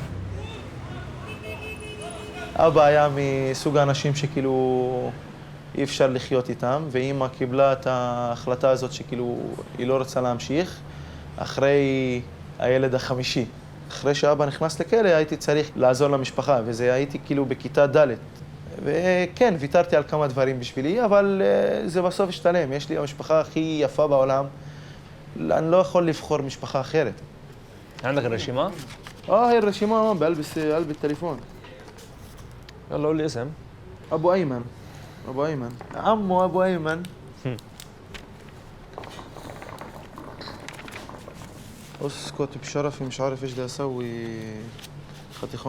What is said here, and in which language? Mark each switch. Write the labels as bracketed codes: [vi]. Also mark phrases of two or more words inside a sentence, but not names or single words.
[he] אבא היה מסוג האנשים שכאילו אי אפשר לחיות איתם, ואמא קיבלה את ההחלטה הזאת שכאילו היא לא רוצה להמשיך, אחרי הילד החמישי. אחרי שאבא נכנס לכלא הייתי צריך לעזור למשפחה, וזה הייתי כאילו בכיתה ד'. וכן, ויתרתי על כמה דברים בשבילי, אבל זה בסוף השתלם. יש לי המשפחה הכי יפה בעולם. אני לא יכול לבחור משפחה אחרת. [ar] عندك الرشيمة؟ هاي الرشيمة بلبس قلب التليفون. يلا قول لي اسم. أبو أيمن. أبو أيمن. عمو أبو أيمن. اسكت بشرفي مش عارف ايش بدي اسوي خطيخون.